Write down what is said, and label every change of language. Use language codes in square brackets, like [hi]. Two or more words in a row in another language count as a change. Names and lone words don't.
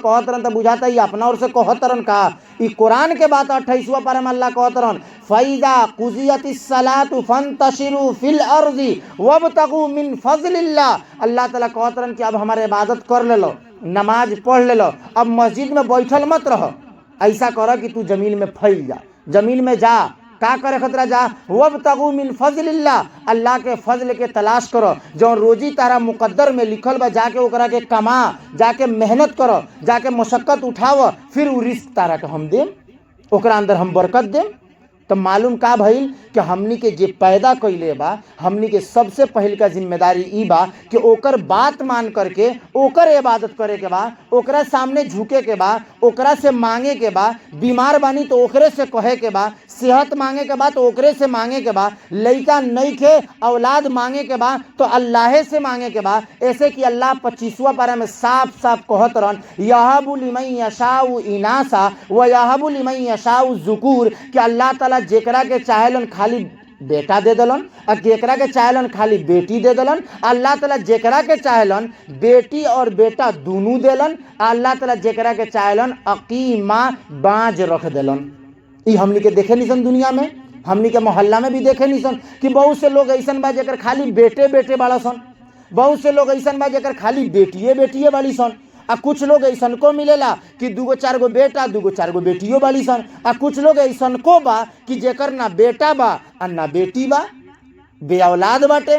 [bho] कहत रहन तो बुझाता ही अपना ओर से कहत रहन का। ई कुरान के बात 28वां पारा में अल्लाह कहत रहन [ar] فإذا قضيت الصلاة فانتشروا في الأرض وابتغوا من فضل الله. [bho] अल्लाह ताला कहत रहन कि अब हमारे इबादत कर ले लो, नमाज पढ़ ले लो, अब मस्जिद में बैठल मत रहो, ऐसा कर कि तू जमीन में फैल जा, जमीन में जा, का करे खतरा जा, [ar] وابتغوا من فضل الله, [bho] अल्लाह के फजल के तलाश करो, जो रोजी तारा मुकद्दर में लिखल बा जाके ओकरा के कमा, जाके मेहनत करो, जाके मशक्कत उठाओ, फिर उ रिस्क तारा के हम देम, ओकरा अंदर हम बरकत देम। तो मालूम का भइल कि हमनी के जे पैदा कइले बा, हमनी के सबसे पहल का जिम्मेदारी ई बा कि ओकर बात मान करके ओकर इबादत करे के बा, ओकरा सामने झुके के बा, ओकरा से मांगे के बा, बीमार बानी तो ओकरे से कहे के बा, सेहत मांगे के बा तो ओकरे से मांगे के बा, लइका नइखे औलाद मांगे के बा तो अल्लाह से मांगे के बा। ऐसे कि अल्लाह 25वां पारा में साफ साफ कहत रहन [ar] يهب لمن يشاء إناثا ويهب لمن يشاء الذكور, [bho] कि अल्लाह ताला जेकरा के चाहेलन खाली बेटा दे दलन और जेकरा के चाहेलन खाली बेटी दे दलन। अल्लाह ताला जेकरा के चाहेलन बेटी और बेटा दोनों देलन, अल्लाह ताला जेकरा के चाहेलन अकीमा बाँझ रख देलन। ई हमनी के देखे निसन दुनिया में, हमनी के मोहल्ला में भी देखे निसन कि बहुत से लोग ऐसन बा जेकर खाली बेटे बेटे बाड़ा सन, बहुत से लोग ऐसन बा जेकर खाली बेटिए बेटिए बाड़ी सन, आ कुछ लोग ऐसन को मिलेला कि 2-4 गो बेटा 2-4 गो बेटियों बाड़ी सन, आ कुछ लोग ऐसन को बा कि जेकर ना बेटा बा आ ना बेटी बा, बे औलाद बाटे।